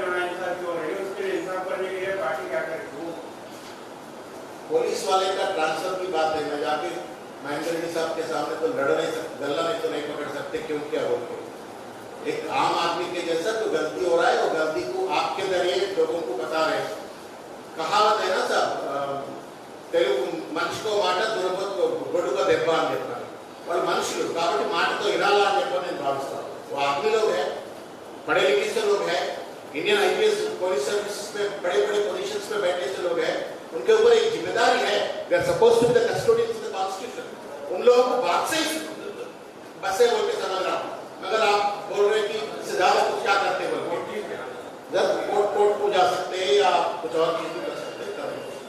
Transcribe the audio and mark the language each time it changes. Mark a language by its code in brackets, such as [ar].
[hi] जो इंसाफ जो है उसके लिए इंसाफ करने के लिए पार्टी क्या करेगी? पुलिस वाले का ट्रांसफर की बात है, मैं जाके महेंद्र रेड्डी साहब के सामने तो लड़ नहीं सकते, गला में तो नहीं पकड़ सकते, क्यों क्या बोलते? एक आम आदमी के जैसा तो गलती हो रहा है, वो गलती को आपके जरिए लोगों को बता रहे हैं. कहावत है ना साहब, [te] తెలుగు మనిషికో మాట దురబోతు గొడుగ దెబ్బ అని చెప్పారు. వాళ్ళు మనుషులు కాబట్టి మాటతో వినాలా అని చెప్పి నేను భావిస్తాను. [hi] वो आदमी लोग हैं, पढ़े लिखे से लोग हैं, इंडियन आईपीएस पुलिस सर्विस में बड़े बड़े पोजीशंस पे बैठे से लोग हैं. उनके ऊपर एक जिम्मेदारी है. [en] They are supposed to be the custodians of the constitution. [hi] उन लोगों को बात से ही बस से बोल के समझ रहा हूँ. मगर आप बोल रहे कि इससे ज्यादा कुछ क्या करते बोल के जब कोर्ट को जा सकते हैं या कुछ और चीज भी कर सकते हैं.